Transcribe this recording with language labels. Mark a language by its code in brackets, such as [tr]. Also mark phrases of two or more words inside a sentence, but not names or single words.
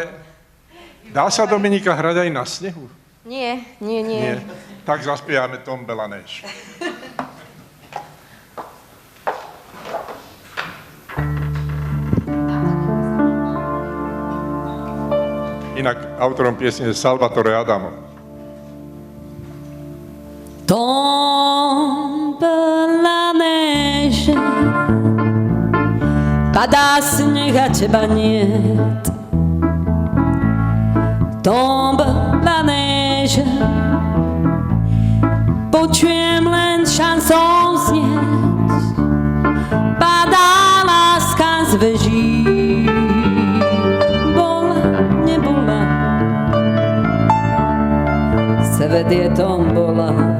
[sk] Dá sa Dominika hrať aj na snehu? Nie. Tak zaspievame Tombela Neš. Inak autorom piesne je Salvatore Adamo. [fr] Tombe la neige, [sk] padá sneh a teba niet. [fr] Tombe la neige, [sk] počujem len šanson znieť. Padá láska z veží, bola, svet je tombola.